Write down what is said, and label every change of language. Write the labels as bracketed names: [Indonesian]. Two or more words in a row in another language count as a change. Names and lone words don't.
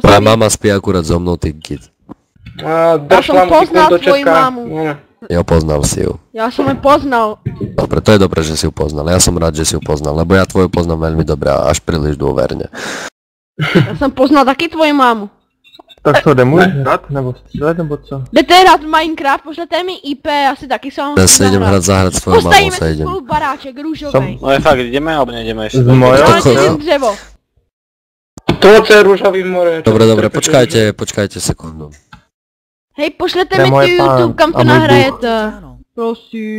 [Slovak] Moja mama spí akurát so mnou, ty kid. Ja som poznal tvoju mamu. Jo, poznal si ju. Ja som ju poznal. Dobre, to je dobré, že si ju poznal. Ja som rád, že si ju poznal, lebo ja tvoju poznám veľmi dobre a až príliš dôverne. Ja som poznal taky tvoju mamu. [Czech] Tak co, jde můj hrát, nebo střílet, nebo co? Jdete hrát Minecraft, pošlete mi IP, asi taky se vám [Slovak] Ja sa idem zahrať s tvojou mamou, Postavíme sa si idem. [Czech] spolu baráček rúžovej. [Slovak] No je fakt, ideme alebo nejdeme ešte? Z mojho? [Czech] Dáte dřevo. [Slovak] To je rúžový more. Dobre, počkajte sekundu. Hej, pošlete mi tu YouTube, kam to nahrajete.